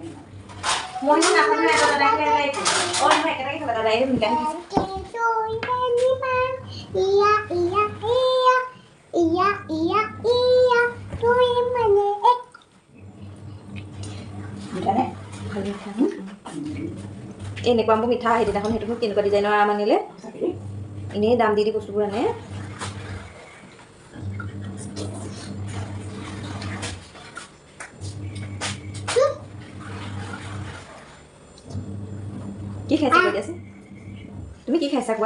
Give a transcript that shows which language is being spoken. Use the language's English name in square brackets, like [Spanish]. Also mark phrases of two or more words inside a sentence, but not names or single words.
[Indonesian] Mau ini apa nih? Ada lagi. Oh, ini mereka ada lagi minta. Iya. Tuh yang mana? Minta nih. [Assamese] এনেকুৱা মোক মিঠা সেইদিনাখন সেইটো মোক কেনেকুৱা ডিজাইনৰ আম আনিলে, এনেই দাম দি বস্তুবোৰ আনে। কি খাইছা কৈ দিয়াচোন, তুমি কি খাইছা কোৱা?